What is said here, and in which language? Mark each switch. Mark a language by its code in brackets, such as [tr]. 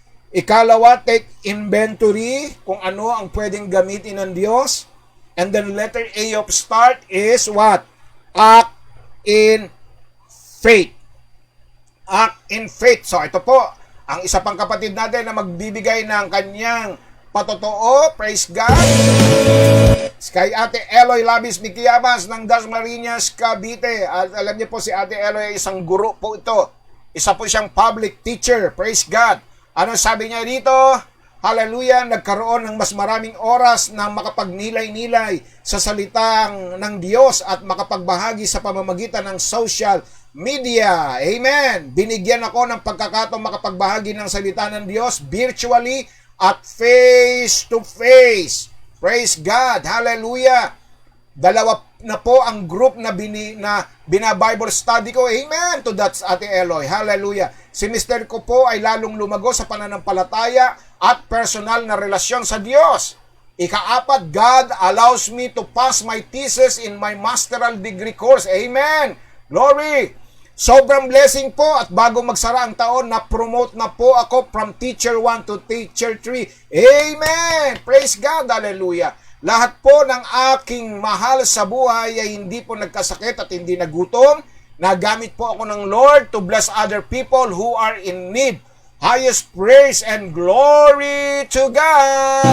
[tl] Ikalawa, [en] take inventory [tl] kung ano ang pwedeng gamitin ng Diyos. [en] And then letter A of start is what? Act in faith. Act in faith. [tl] So ito po, ang isa pang kapatid natin na magbibigay ng kanyang patotoo, praise God, kay Ate Eloy Labis Miquiabas ng Dasmariñas, Cavite. At alam niyo po, si Ate Eloy ay isang guro po ito. Isa po siyang public teacher, praise God. Ano sabi niya dito? Hallelujah, nagkaroon ng mas maraming oras na makapagnilay-nilay sa salitang ng Diyos at makapagbahagi sa pamamagitan ng social media. Amen. Binigyan ako ng pagkakataong makapagbahagi ng salita ng Diyos virtually at [en] face to face. [tl] Praise God. Hallelujah. Dalawa na po ang group na bina-Bible study ko. [en] Amen to that, Ate Eloy. Hallelujah. Si Mr. [tl] ko po ay lalong lumago sa pananampalataya at personal na relasyon sa Diyos. [en] Ikaapat, God allows me to pass my thesis in my masteral degree course. [tl] Amen. Glory. Sobrang blessing po, at bago magsara ang taon, na-promote na po ako [en] from teacher 1 to teacher 3. Amen. Praise God. Hallelujah. [tl] Lahat po ng aking mahal sa buhay ay hindi po nagkasakit at hindi nagutom. Nagamit po ako ng Lord [en] to bless other people who are in need. Highest praise and glory to God.